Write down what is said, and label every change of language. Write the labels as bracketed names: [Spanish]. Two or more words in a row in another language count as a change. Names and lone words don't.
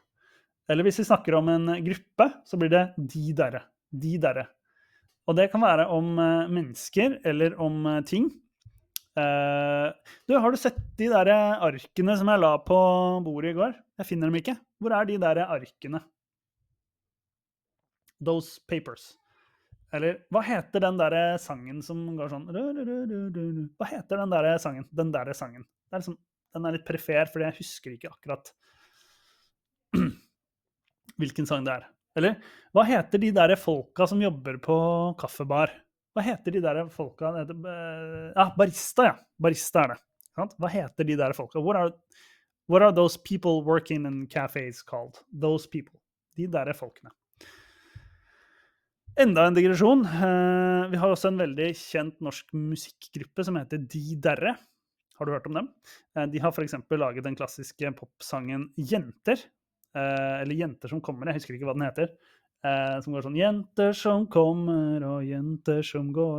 [Norwegian] Eller hvis vi snakker om en gruppe, så blir det de derre. De derre. Og det kan være om mennesker eller om ting. Har du sett de der arkene som jeg la på bordet i går? Jeg finner dem ikke. Hvor de der arkene? [English] Those papers. [Norwegian] Eller hva heter den der sangen som går sånn? Hva heter den der sangen? Den der sangen. Liksom, den litt perifer, fordi jeg husker ikke akkurat hvilken sang det Eller hva heter de der folka som jobber på kaffebar? Hva heter de der folka? Barista, ja. Barista det. Hva heter de der folka? [English] What are those people working in cafes called? Those people. [Norwegian] De der folkene. Enda en digresjon. Vi har også en veldig kjent norsk musikkgruppe som heter De Derre. Har du hørt om dem? De har for eksempel laget den klassiske popsangen Jenter. Eller Jenter som kommer, jeg husker ikke hva den heter. Som går sånn Jenter som kommer og jenter som går.